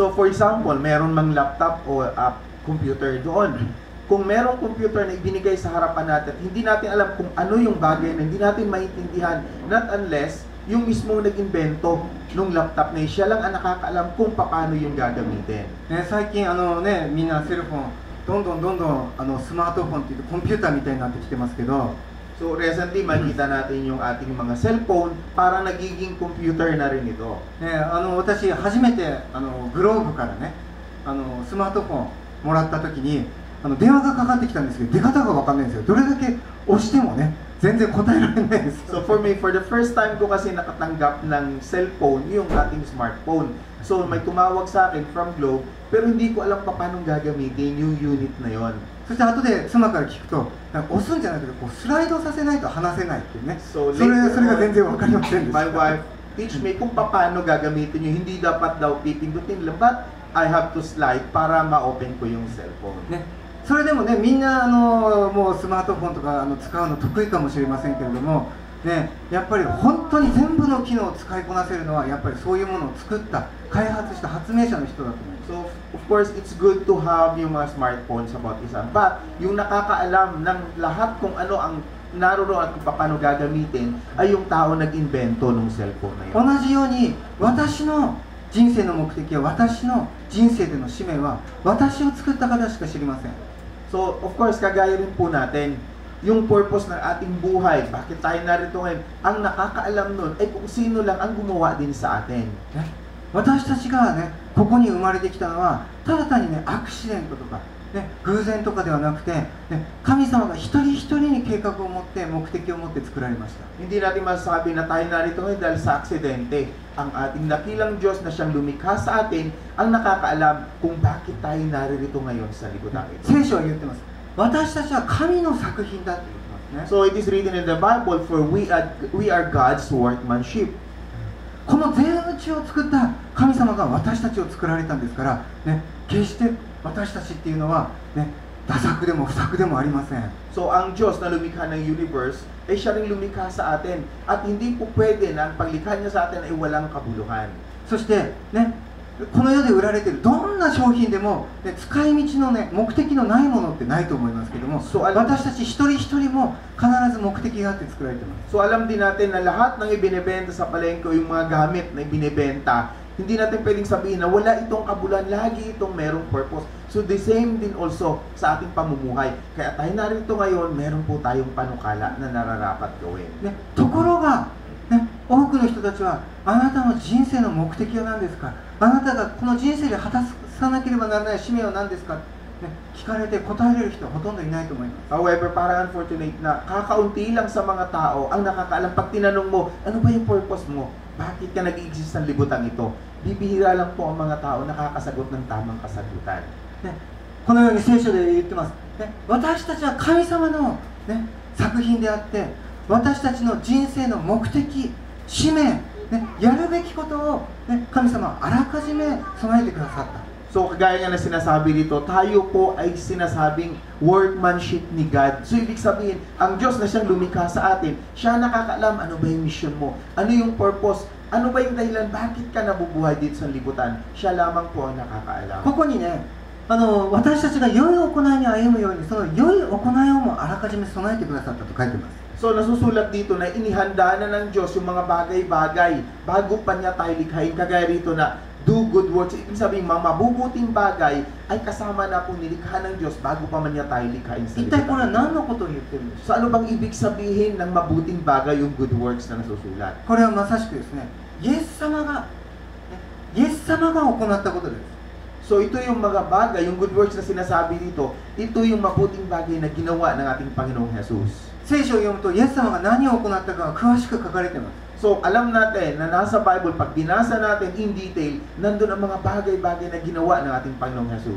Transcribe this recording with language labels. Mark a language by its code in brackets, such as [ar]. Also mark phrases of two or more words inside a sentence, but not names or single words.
[en] So for example, [tl] meron mang laptop o computer doon. Kung merong computer na ibinigay sa harapan natin, hindi natin alam kung ano yung bagay na hindi natin maintindihan, [en] not unless [tl] yung mismo nag-invento nung laptop na siya lang ang nakakaalam kung paano yung gagamitin. [ja] 最近みんなセルフォンどんどんスマートフォンっていうコンピューターみたいになってきてますけど、 [en] So recently [tl] makita natin yung ating mga cellphone para nagiging computer na rin ito. [ja] 私初めてグローブからねスマートフォンもらった時に電話がかかってきたんですけど出方が分かんないんですよ。どれだけ押してもね全然答えられないです。 [en] So for me, for the first time [tl] ko kasi nakatanggap ng cellphone yung ating smartphone. So may tumawag sa akin from Globe pero hindi ko alam paano gagamitin yung unit na yon. [ja] そして後で妻から聞くと押すんじゃなくてこうスライドさせないと話せないっていうね。 So それが全然分かりませんでした。 [en] My wife teach me [tl] kung paano gagamitin yung hindi dapat daw pipindutin lang, [en] but I have to slide [tl] para ma-open ko yung cellphone. [ja] ね、それでもねみんなもうスマートフォンとか使うの得意かもしれませんけれども、ね、やっぱり本当に全部の機能を使いこなせるのはやっぱりそういうものを作った開発した発明者の人だと思います。 [en] So of course it's good to have [tl] yung mga [en] smartphones about [tl] isa, but yung nakakaalam ng lahat kung ano ang naroon at kung paano gagamitin ay yung tao nag-invento ng cellphone na yun. [ja] 同じように私の人生の目的や私の人生での使命は私を作った方しか知りません。 [en] So, of course, [tl] kagaya rin po natin, yung purpose ng ating buhay, bakit tayo narito ngayon, ang nakakaalam nun ay kung sino lang ang gumawa din sa atin. [ja] ね、私たちがね、ここに生まれてきたのはただ単にね、アクシデントとか、ね、偶然とかではなくて、ね、神様が一人一人に計画を持って目的を持って作られました。 [tl] Hindi natin masasabi na tayo narito ngayon dahil sa aksidente. Ang ating dakilang Diyos na siyang lumikha sa atin ang nakakaalam kung bakit tayo naririto ngayon sa libutan ito. [ja] 聖書は言ってます。私たちは神の作品だって言ってますね。 [en] So it is written in the Bible, for we are God's workmanship. [ja] この全宇宙を作った神様が私たちを作られたんですから、ね、決して私たちっていうのは、ね、駄作でも不作でもありません。 [tl] So ang Diyos na lumikha ng universe ay siya ring lumikha sa atin at hindi po pwede na ang paglikha niya sa atin ay walang kabuluhan. [ja] そしてね、この世で売られているどんな商品でも、ね、使い道のね、目的のないものってないと思いますけども、そう私たち一人一人も必ず目的があって作られています。 [tl] So alam din natin na lahat ng ibinebenta sa palengke o yung mga gamit na ibinebenta, hindi natin pwedeng sabihin na wala itong kabulan, lagi itong merong purpose. [en] So the same [tl] din also sa ating pamumuhay. Kaya tayo narito ngayon, meron po tayong panukala na nararapat gawin. [ja] ね、ところが、ね、多くの人たちはあなたの人生の目的は何ですか、あなたがこの人生で果たさなければならない使命は何ですか、ね、聞かれて答えれる人はほとんどいないと思います。 [tl] However, parang unfortunate na kakaunti lang sa mga tao ang nakakaalam. Pag tinanong mo, ano ba yung purpose mo? Bakit ka nag-i-exist ng libutan ito? Bibihira lang po ang mga tao nakakasagot ng tamang kasagutan. [ja] ね、このように聖書で言ってます。ね、私たちは神様の、ね、作品であって、私たちの人生の目的、使命、ね、やるべきことを、ね、神様はあらかじめ備えてくださった。 [tl] So, kagaya nga na sinasabi dito, tayo po ay sinasabing workmanship ni God. So, ibig sabihin, ang Diyos na siyang lumikha sa atin, siya nakakaalam ano ba yung mission mo, ano yung purpose, ano ba yung dahilan, bakit ka nabubuhay dito sa libutan. Siya lamang po ang nakakaalam. [ja] ここにね、私たちが良い行いに歩むように、その良い行いをもあらかじめ備えてくださったと書いてます。 [tl] So, nasusulat dito na inihanda na ng Diyos yung mga bagay-bagay bago pa niya tayo likhain. Kagaya rito na [en] do good works. [tl] Ibig sabihin, mga mabubuting bagay ay kasama na po nilikha ng Diyos bago pa man niya tayo likhain sa [ja] 一体これは [tl] libutan. [ja] 何のことを言ってるんでしょ [tl] So, ano bang ibig sabihin ng mabuting bagay yung [en] good works [tl] na nasusulat? [ja] う。これはまさしくですね、イエス様が行ったことです。 [tl] So ito yung mga bagay, yung [en] good works [tl] na sinasabi dito, ito yung mabuting bagay na ginawa ng ating Panginoong Jesus. [ja] 聖書を読むとイエス様が何を行ったかが詳しく書かれています。 [tl] So alam natin na nasa Bible, pag binasa natin [en] in detail, [tl] nandun ang mga bagay-bagay na ginawa ng ating Panginoong Jesus.